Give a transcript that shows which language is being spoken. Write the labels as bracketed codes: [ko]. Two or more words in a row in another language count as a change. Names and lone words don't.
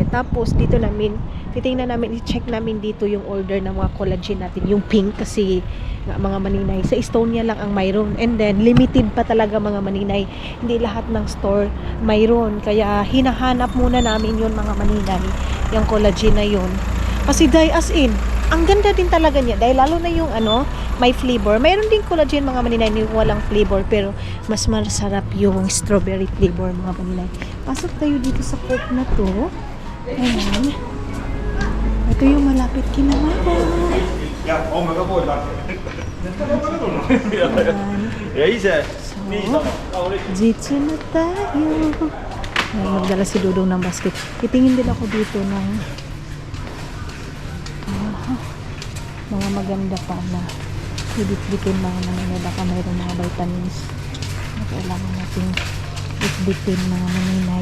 [tl] Tapos dito namin titingnan namin, i-check namin dito yung order ng mga collagen natin, yung pink kasi nga mga maninay, sa Estonia lang ang mayroon, [en] and then [tl] limited pa talaga mga maninay, hindi lahat ng store mayroon, kaya hinahanap muna namin yun mga maninay, yung collagen na yun, kasi dahil [en] as in, [tl] ang ganda din talaga niya, dahil lalo na yung may flavor, mayroon din collagen mga maninay yung walang flavor, pero mas masarap yung [en] strawberry flavor [tl] mga maninay. Pasok tayo dito sa Coop na to. Ayan. Ito yung malapit kina Mama. [sv] Ja, om jag får lagt. Jag gissar. [tl] Dito na tayo. Ayan, magdala si Dudong ng basket. Titingin din ako dito ng mga maganda pa na ibit-bitin mga maninay. Baka mayroong mga vitamins na kailangan natin bit-bitin mga maninay.